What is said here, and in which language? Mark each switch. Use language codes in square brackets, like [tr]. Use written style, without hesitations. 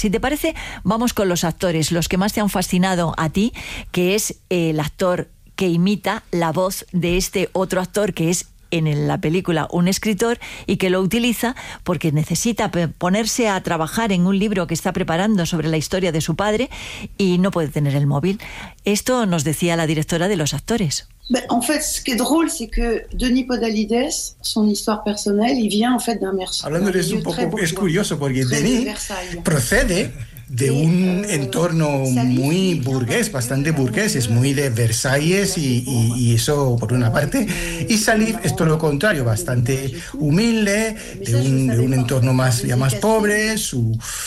[es] Si te parece, vamos con los actores, los que más te han fascinado a ti, que es el actor que imita la voz de este otro actor, que es en la película un escritor y que lo utiliza porque necesita ponerse a trabajar en un libro que está preparando sobre la historia de su padre y no puede tener el móvil. Esto nos decía la directora de los actores. [fr] En fait, ce qui est drôle, c'est que Denis Podalides, son histoire personnelle, il vient en fait d'un Versailles. [es] Hablando de eso un poco, es curioso porque Denis procede de un entorno muy burgués, bastante burgués, es muy de Versalles y eso por una parte, y Salif es todo lo contrario, bastante humilde, de un entorno más pobre, su